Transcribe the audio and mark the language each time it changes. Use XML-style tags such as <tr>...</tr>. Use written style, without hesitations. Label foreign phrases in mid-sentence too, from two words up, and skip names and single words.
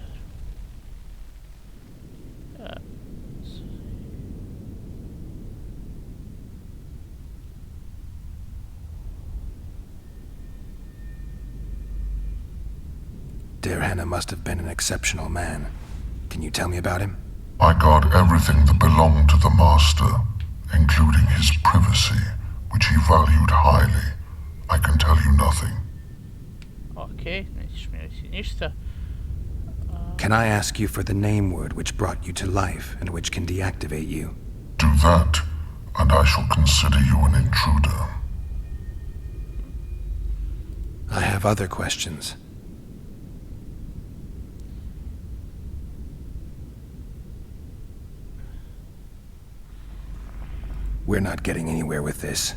<en>Derhana must have been an exceptional man. Can you tell me about him? I guard everything that belonged to the master, including his privacy, which he valued highly. I can tell you nothing.</en> <sr>Okej, nećeš mi reći ništa.</sr> <en>Can I ask you for the name word which brought you to life and which can deactivate you? Do that, and I shall consider you an intruder. I have other questions. We're not getting anywhere with this.</en>